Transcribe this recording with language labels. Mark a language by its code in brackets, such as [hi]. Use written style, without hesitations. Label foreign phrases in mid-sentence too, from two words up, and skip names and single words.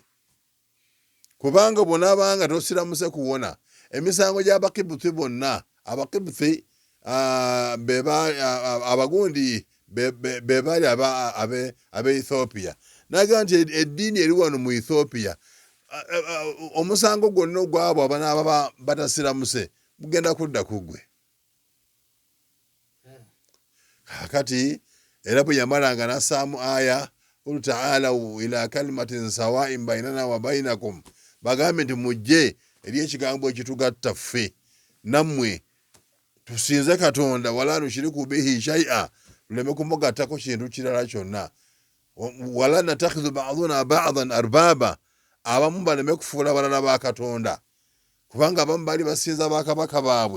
[lg] Kubanga bw'onaabanga tosiramuse kuwona emisango gy'Abakibuthi bonna Abakibuthi abagundi be baali abe Ethiopia. N'agaa nti eddiini eri wano mu Ethiopia omusango gwonna ogwabo abanaaba batasiramuse bugenda kudda ku ggwe. Kakati era bwe yamalanga n'assaamu aya [ar] قل تعالوا إلى كلمة سواء بيننا وبينكم, [lg] bagambe nti mujje eri ekigambo ekitugatta ffe nammwe, tusinze Katonda, [ar] ولا نشرك به شيئا, [lg] tuleme kumugattako kintu kirala kyonna, [ar] ولا يتخذ بعضنا بعضا أربابا, [lg] abamu baleme kufuula balala ba Katonda, kubanga abamu bali basinza bakabaka baabwe.